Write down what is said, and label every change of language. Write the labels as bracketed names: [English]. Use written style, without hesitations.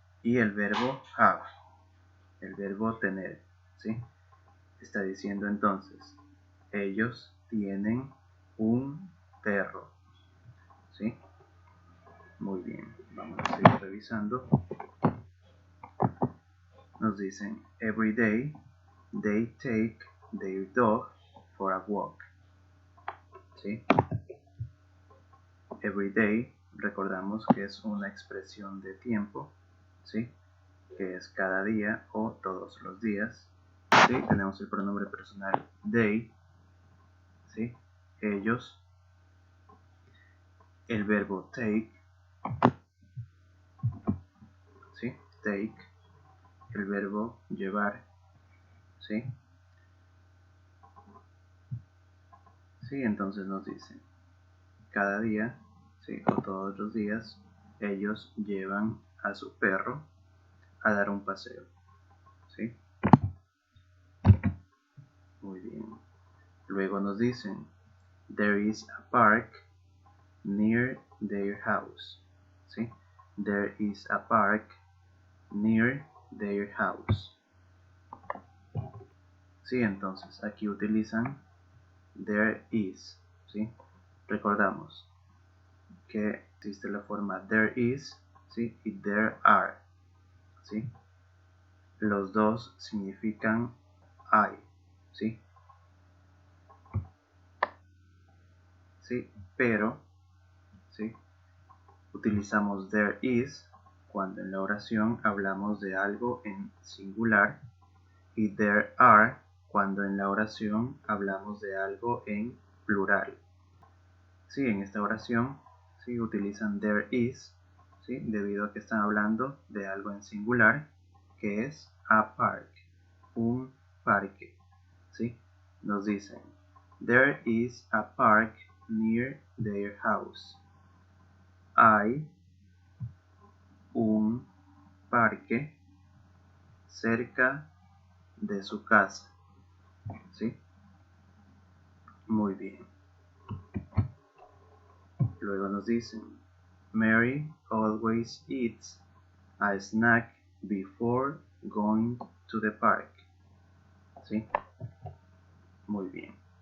[Spanish] Y el verbo have, el verbo tener, ¿sí? Está diciendo entonces, ellos tienen un perro, ¿sí? Muy bien, vamos a seguir revisando. Nos dicen [English] every day they take their dog for a walk. [Spanish] ¿Sí? [English] Every day, [Spanish] recordamos que es una expresión de tiempo, ¿sí? Que es cada día o todos los días. ¿Sí? Tenemos el pronombre personal they, ¿sí? Ellos, el verbo take, ¿sí? Take, el verbo llevar, ¿sí? ¿Sí? Entonces nos dice, cada día, ¿sí? O todos los días, ellos llevan a su perro a dar un paseo, ¿sí? Muy bien. Luego nos dicen, [English] there is a park near their house, [Spanish] ¿sí? [English] There is a park near their house. [Spanish] Sí, entonces aquí utilizan [English] there is, [Spanish] ¿sí? Recordamos que existe la forma [English] there is, [Spanish] ¿sí? Y [English] there are, [Spanish] ¿sí? Los dos significan hay, ¿sí? ¿Sí? Pero, ¿sí? Utilizamos [English] there is [Spanish] cuando en la oración hablamos de algo en singular y [English] there are [Spanish] cuando en la oración hablamos de algo en plural. Sí, en esta oración sí utilizan [English] there is, [Spanish] ¿sí? Debido a que están hablando de algo en singular que es [English] a park, [Spanish] un parque, ¿sí? Nos dicen [English] there is a park near their house. [Spanish] Hay un parque cerca de su casa, ¿sí? Muy bien. Luego nos dicen [English] Mary always eats a snack before going to the park, [Spanish] ¿sí? Muy bien.